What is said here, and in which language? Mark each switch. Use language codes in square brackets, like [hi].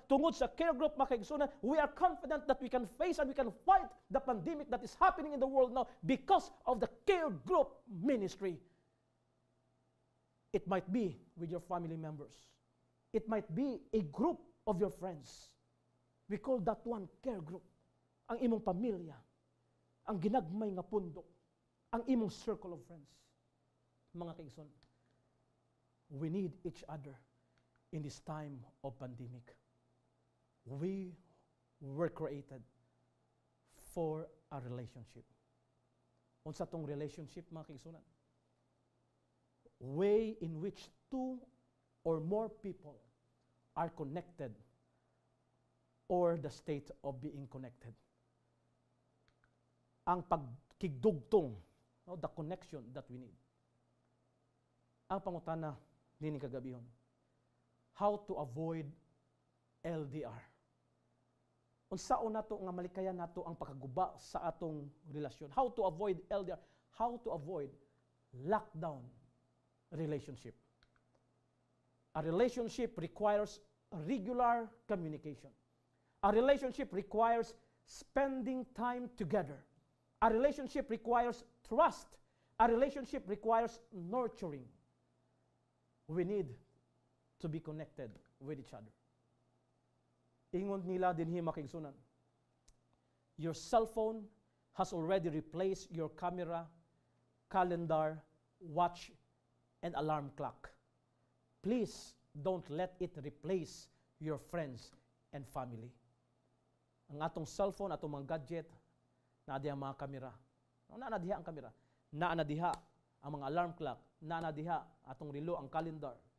[ceb] Tungod sa care group makigsunan, [en] we are confident that we can face and we can fight the pandemic that is happening in the world now because of the care group ministry. It might be with your family members. It might be a group of your friends. We call that one care group. [ceb] Ang imong pamilya, ang ginagmay nga pundok, ang imong circle of friends. Mga kaigsoon, [en] we need each other in this time of pandemic. We were created for a relationship. [ceb] Unsa tong relationship, mga kaigsunan? [en] Way in which two or more people are connected or the state of being connected. [ceb] Ang pagkigdugtong, no, [en] the connection that we need. [ceb] Ang pangutana nini kagabihon, [en] how to avoid LDR. [ceb] Unsaon nato nga malikayan nato ang pagkaguba sa atong relasyon. [en] How to avoid LDR, how to avoid lockdown relationship. A relationship requires regular communication. A relationship requires spending time together. A relationship requires trust. A relationship requires nurturing. We need to be connected with each other. [ceb] Ingon nila dinhi makigsunan, [en] your cell phone has already replaced your camera, calendar, watch, and alarm clock. Please don't let it replace your friends and family. [ceb] Ang atong cellphone, atong mga gadget, naa diha ang mga kamera. Naa diha ang kamera. Naa diha ang mga alarm clock. Naa diha atong relo, ang calendar.